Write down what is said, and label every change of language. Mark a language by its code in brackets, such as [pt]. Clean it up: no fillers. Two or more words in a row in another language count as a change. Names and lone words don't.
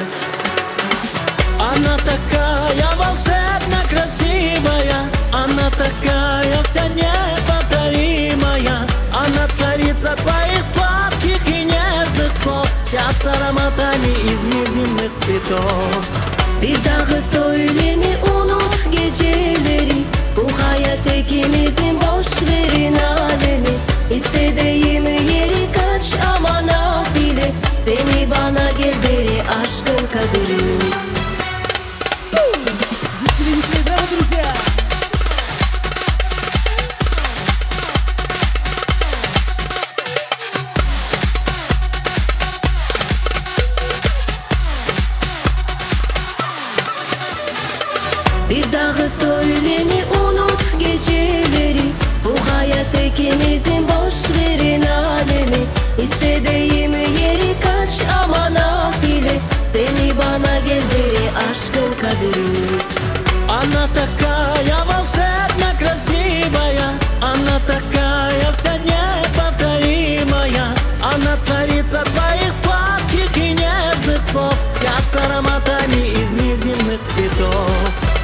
[ru] Она такая волшебно красивая, она такая вся неповторимая. Она царица твоих сладких и нежных слов, вся с ароматами из неземных цветов. [tr] Bir daha söyleme, unut geceleri, bu hayat ikimizin, boş verin alemi. İstediğim yeri kaç ama nafile, seni bana gel beri, aşkın kaderi. [ru] Браво, друзья! [tr] Bir daha söyleme, unut geceleri, bu hayat ikimizin, boş verin alemi. İstediğim yeri kaç ama nafile, seni bana gel beri, aşkın kaderi. [ru] Она такая волшебно красивая, она такая вся неповторимая. Она царица твоих сладких и нежных слов, вся с ароматами из неземных цветов.